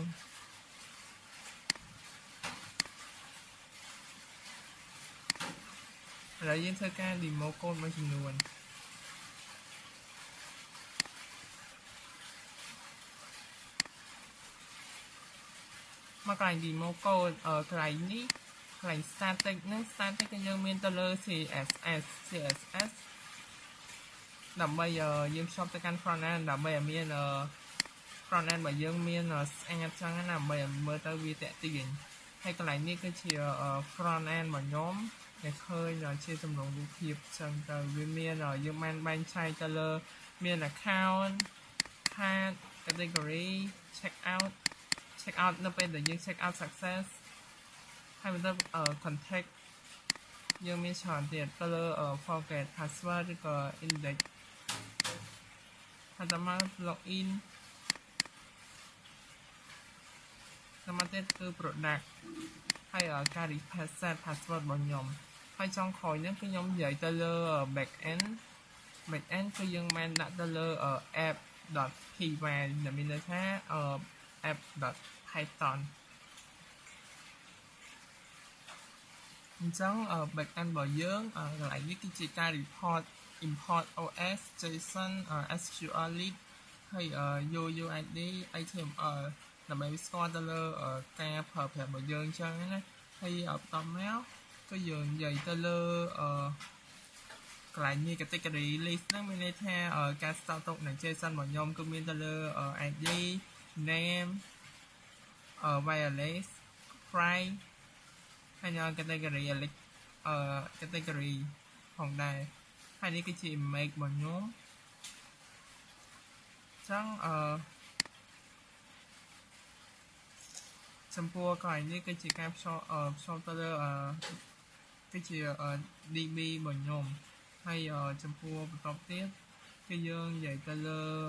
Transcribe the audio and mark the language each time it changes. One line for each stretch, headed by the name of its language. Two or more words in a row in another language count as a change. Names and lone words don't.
Khmer: ឥឡូវយើងធ្វើការ
English: demo code
Khmer: មួយចំនួនមកកន្លែង
English: demo code
Khmer: កន្លែងនេះកន្លែង static ហ្នឹង static គឺយើងមានទៅលើ CSS ដើម្បីយើង ភ្ជាប់ទៅកាន់
English: front end
Khmer: ដើម្បីឲ្យមាន
English: front end
Khmer: របស់យើងមានស្អាតចឹងណាដើម្បីឲ្យមើលទៅវាតាក់ទាញហើយកន្លែងនេះគឺជា
English: front end
Khmer: របស់ខ្ញុំដែលឃើញជាទម្រង់រូបភាពចឹងទៅវាមានយើងបានបែងចែកទៅលើមាន
English: account card category check out
Khmer: នៅពេលដែលយើង
English: check out success
Khmer: ហើយបន្ទាប់contact យើងមានច្រើនទៀតទៅលើ
English: forget password
Khmer: ឬក៏ index ហើយតាមមក login តាមមកទៀតគឺ product ហើយការ
English: reset password
Khmer: របស់ខ្ញុំហើយចុងក្រោយហ្នឹងគឺខ្ញុំនិយាយទៅលើ
English: back end
Khmer: គឺយើងបានដាក់ទៅលើ app.py ដែលមានន័យថា app.python អញ្ចឹង
English: back end
Khmer: របស់យើងកន្លែងនេះគឺជាការ
English: import OS JSON SQLite
Khmer: ហើយ
English: UUID HTML
Khmer: ដើម្បីស្គាល់ទៅលើការប្រើប្រាស់របស់យើងអញ្ចឹងណាហើយបន្តមកគឺយើងនិយាយទៅលើកន្លែងនេះ
English: category list
Khmer: ហ្នឹងមានន័យថាការស្តុកទុកនៃ JSON របស់ខ្ញុំគឺមានទៅលើ
English: ID name wireless price
Khmer: ហើយនៅ category ផងដែរហើយនេះគឺជា image របស់ខ្ញុំចឹង ចំពោះកន្លែងនេះគឺជាការផ្សំទៅលើគឺជា DB របស់ខ្ញុំហើយចំពោះបន្តទៀតគឺយើងនិយាយទៅលើ